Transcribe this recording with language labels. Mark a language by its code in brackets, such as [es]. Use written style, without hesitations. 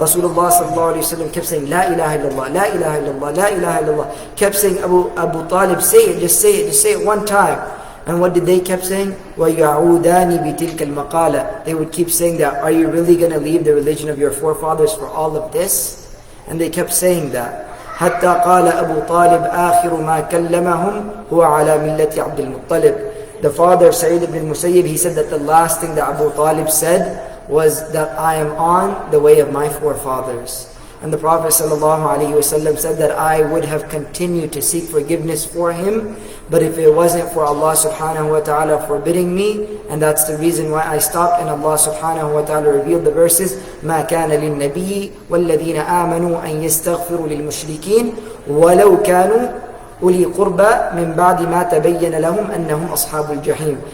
[en] Rasulullah sallallahu alayhi wa sallam kept saying, [ar] La ilaha illallah, La ilaha illallah, [en] La ilaha illallah. Kept saying, Abu Talib, say it, just say it one time. And what did they kept saying? [ar] وَيَعُودَانِ بِتِلْكَ الْمَقَالَةِ. [en] They would keep saying that, are you really going to leave the religion of your forefathers for all of this? And they kept saying that. [ar] حتى قال أبو طالب آخر ما كلمهم هو على ملة عبد المطلب. [en] The father, Sa'id ibn Musayyib, he said that the last thing that Abu Talib said was that I am on the way of my forefathers. And the Prophet ﷺ said that I would have continued to seek forgiveness for him, but if it wasn't for Allah subhanahu wa ta'ala forbidding me, and that's the reason why I stopped, and Allah subhanahu wa ta'ala revealed the verses, [ar] مَا كَانَ لِلنَّبِيِّ وَالَّذِينَ آمَنُوا أَن يَسْتَغْفِرُوا لِلْمُشْرِكِينَ وَلَوْ كَانُوا أولي قربى من بعد ما تبين لهم أنهم أصحاب الجحيم.